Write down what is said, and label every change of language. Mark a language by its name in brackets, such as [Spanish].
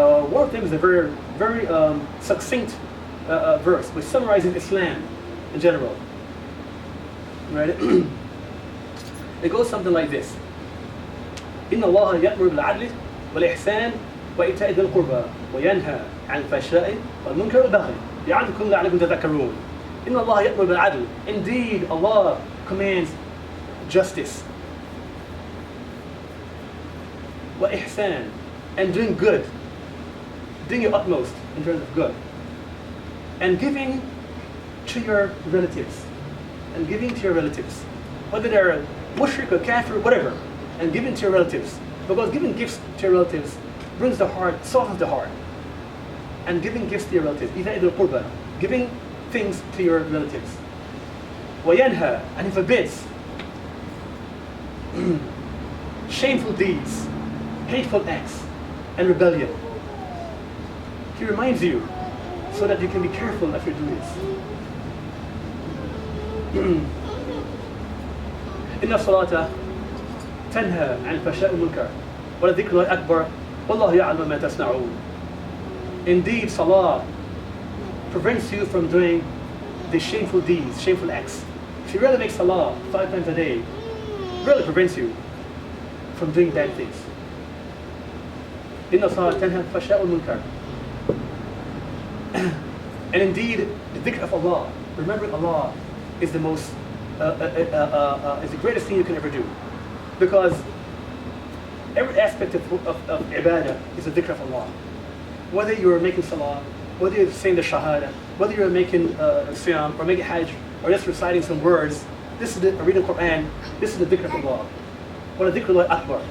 [English] One of them is a very succinct verse which summarizes Islam in general. Right? It goes something like this: [Arabic] إن الله يأمر بالعدل والإحسان وإيتاء ذي القربى وينهى عن الفحشاء والمنكر والبغي يعظكم لعلكم تذكرون. إن الله يأمر بالعدل. [English] Indeed, Allah commands justice. وإحسان, and doing good, doing your utmost in terms of good, and giving to your relatives, and giving to your relatives, whether they're mushrik or kafir, whatever, and giving to your relatives, because giving gifts to your relatives brings the heart, softens the heart, and giving gifts to your relatives, [Arabic] إِذَا إِذَا الْقُرْبَى, [English] giving things to your relatives. وَيَنْهَى, and he forbids shameful deeds, hateful acts, and rebellion. He reminds you so that you can be careful if you do this. [Arabic] إن الصلاة تنهى عن الفحشاء والمنكر ولذكر الله أكبر والله يعلم ما تصنعون. [English] Indeed, salah prevents you from doing the shameful deeds, shameful acts. If you really make salah 5 times a day, it really prevents you from doing bad things. [Arabic] إن الصلاة تنهى عن الفحشاء والمنكر. [English] And indeed, the dhikr of Allah, remembering Allah, is the most, is the greatest thing you can ever do, because every aspect of ibadah is a dhikr of Allah. Whether you're making salah, whether you're saying the shahada, whether you're making siyam or making hajj, or just reciting some words, this is reading Quran. This is the dhikr of Allah. [Arabic] Wa dhikr Allah akbar.